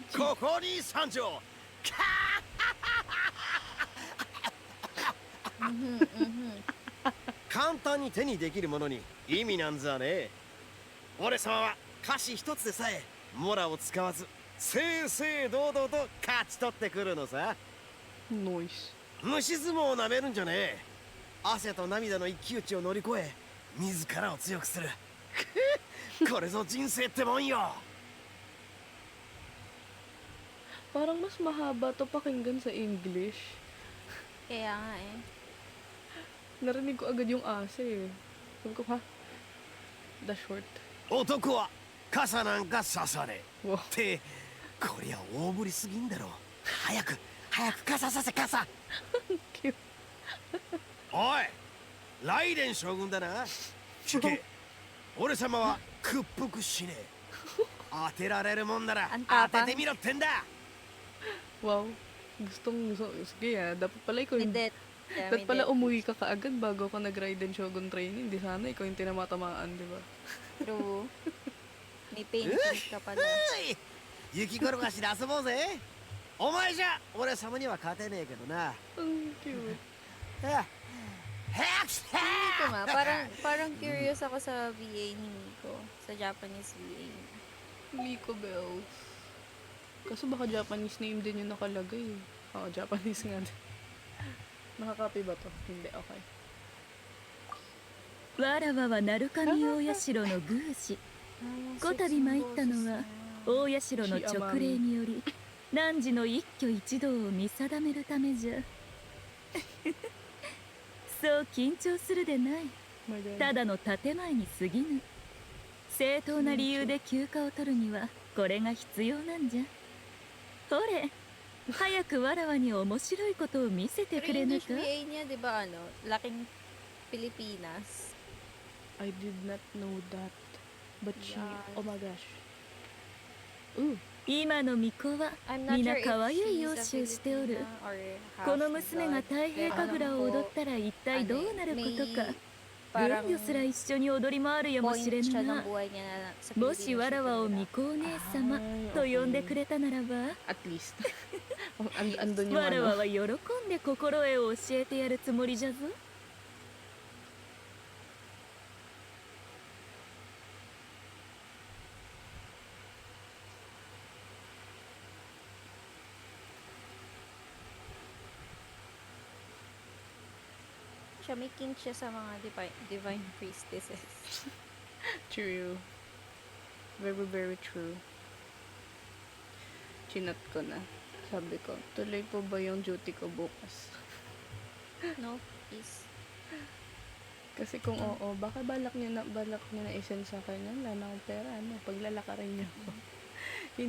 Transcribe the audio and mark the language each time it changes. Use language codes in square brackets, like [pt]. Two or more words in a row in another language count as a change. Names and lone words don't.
[ja] ここに参上簡単に手にできるものに意味なんざねえ俺様は歌詞一つでさえモラを使わず正々堂々と勝ち取ってくるのさ [en] Noise. [ja] 虫相撲をなめるんじゃねえ汗と涙の一騎打ちを乗り越え自らを強くするこれぞ人生ってもんよ [tl] Parang mas mahaba to pakinggan sa English. Kaya nga eh. Narinig ko agad yung ase eh. Sabi ko, ha? [en] The short. [ja] 男は傘なんかささねえ [en] Wow. [ja] ってこりゃ大振りすぎんだろ早く傘させ傘 [en] Cute. [ja] おいライデン将軍だな聞け俺様は屈服しねえ当てられるもんなら [tl] Ang [ja] 当 [tl] tapang. [ja] ててみろってんだ [tl] Wow. Gusto. Sige dapat pala ikaw yung... Hindi. Dapat pala umuwi ka kaagad bago ka nag-Raiden Shogun training. Di sana ikaw yung tinamatamaan, di ba? True. May painting ka pala. [ja] うい雪転がしで遊ぼうぜお前じゃ俺様には勝てねえけどな [tl] Ang cute. Miko nga, parang curious ako sa VA ni Miko. Sa [en] Japanese VA [tl] niya. Miko Bells. Kaso baka [en] Japanese name [tl] din yung nakalagay eh. Oo, Japanese nga din. Nakakopy ba to? Hindi, okay. [ja] わらわは鳴神大社の宮司こたび参ったのは大社の勅令により汝の一挙一動を見定めるためじゃそう緊張するでない [en] My God. [ja] ただの建前に過ぎぬ正当な理由で休暇を取るにはこれが必要なんじゃほれ早くわらわに面白いことを見せて [tl] Pero [ja] くれぬ [tl] English [ja] か [tl] VA niya, di ba laking Pilipinas. [en] I did not know that. But she... Yes. Oh my gosh. Ooh. [ja] 今の巫女は [en] I'm not [ja] 皆 [en] sure [ja] 可 [en] if [ja] 愛い [en] she's [ja] 容 [en] a [ja] 姿をしておる [en] Filipina or half [ja] この娘が太平神楽を踊ったら一体どうなることか [tl] parang [ja] 軍魚すら一緒に踊り回るやも [tl] point [ja] しれ [tl] siya [ja] ん [tl] ng [ja] な。 [tl] buhay niya na sa [ja] もし [tl] Pilipinas [ja] わら [tl] siya [ja] わを [tl] tumira. [ja] 巫女姉様 [tl] Ay, [ja] と呼んで [tl] okay. [ja] くれたならば、 [tl] At least. Andun yung [ja] わらわ [tl] ano. [ja] は喜んで心得を教えてやるつもりじゃぞ。 [tl] Siya may kink siya sa mga [en] divine priestesses. True. Very, very true. [tl] Chinat ko na. Sabi ko, tuloy po ba yung duty ko bukas? [en] No, please. [tl] Kasi kung oo, baka balak niya na isend sa akin, wala na akong pera, ano, paglalakarin niyo ako.